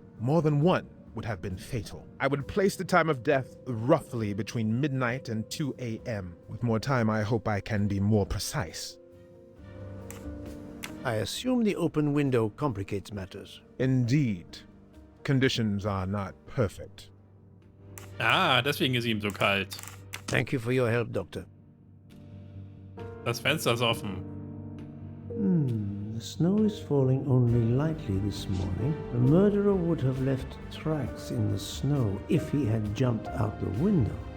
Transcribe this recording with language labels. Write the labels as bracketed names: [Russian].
[English] More than one would have been fatal. I would place the time of death roughly between midnight and 2 a.m. With more time, I hope I can be more precise. I assume the open window complicates matters. Indeed. Conditions are not perfect. [German] Ah, deswegen ist ihm so kalt. [English] Thank you for your help, Doctor. [German] Das Fenster ist offen. [English] The snow is falling only lightly this morning. The murderer would have left tracks in the snow if he had jumped out the window.